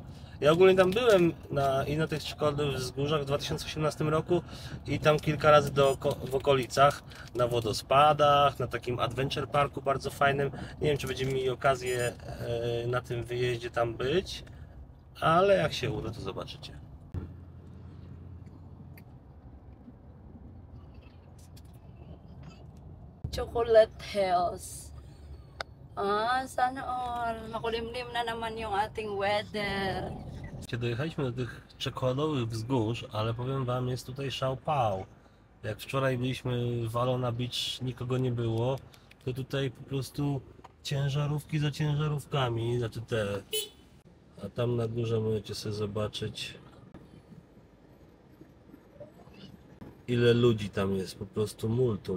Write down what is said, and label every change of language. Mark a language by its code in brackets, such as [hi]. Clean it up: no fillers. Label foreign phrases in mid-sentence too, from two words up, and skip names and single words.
[pl] Ja ogólnie tam byłem na tych czekoladowych wzgórzach w 2018 roku i tam kilka razy w okolicach, na wodospadach, na takim adventure parku bardzo fajnym. Nie wiem czy będziemy mieli okazję na tym wyjeździe tam być, ale jak się uda to zobaczycie. Chocolate Hills. [tl] Sana all. Makulimlim na naman yung ating weather. [pl] Dojechaliśmy do tych czekoladowych wzgórz, ale powiem wam, jest tutaj szałpał. Jak wczoraj byliśmy w Alona Beach, nikogo nie było, to tutaj po prostu ciężarówki za ciężarówkami, znaczy te. A tam na górze możecie sobie zobaczyć, ile ludzi tam jest, po prostu multum.